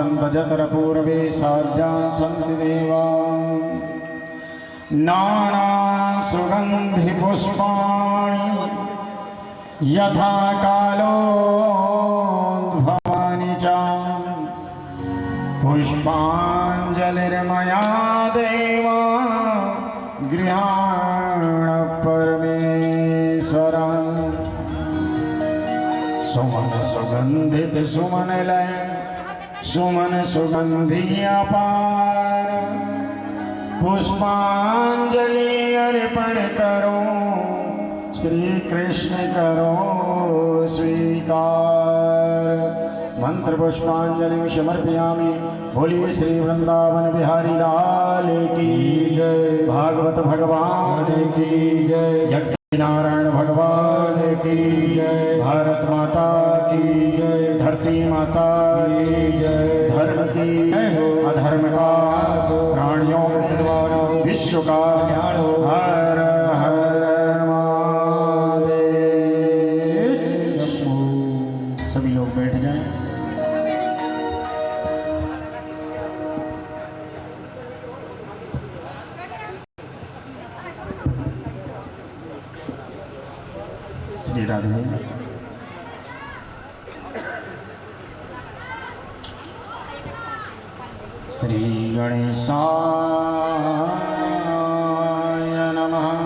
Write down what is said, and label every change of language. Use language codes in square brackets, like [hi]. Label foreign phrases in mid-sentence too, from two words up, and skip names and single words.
[sa] जतरपूर्वे साध्या सन्ति देवा नाना सुगन्धिपुष्पाणि यथा कालोद्भवानि च पुष्पाञ्जलिर्मया देवा गृहाण परमेश्वर [hi] सुमन सुगंधित सुमन लय सुमन सुगंधि अपार पुष्पांजलि अर्पण करो श्री कृष्ण करो स्वीकार [sa] मंत्र पुष्पांजलि समर्पयामि। [hi] बोलिए श्री वृंदावन बिहारी लाल की जय, भागवत भगवान की जय, यज्ञ नारायण भगवान की जय, भारत माता की जय, धरती माता की जय, धर्म की अधर्म का प्राणियों विश्व का हर हर महादेव। सभी लोग बैठ जाएं। श्री राधे। [sa] श्री गणेशाय नमः।